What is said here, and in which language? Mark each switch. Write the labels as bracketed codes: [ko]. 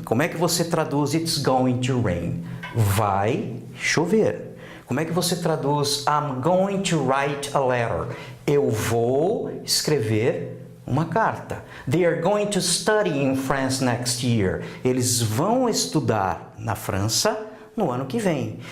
[pt] Como é que você traduz [en] it's going to rain? [pt] Vai chover. Como é que você traduz [en] I'm going to write a letter? [pt] Eu vou escrever uma carta. [en] They are going to study in France next year. [pt] Eles vão estudar na França no ano que vem.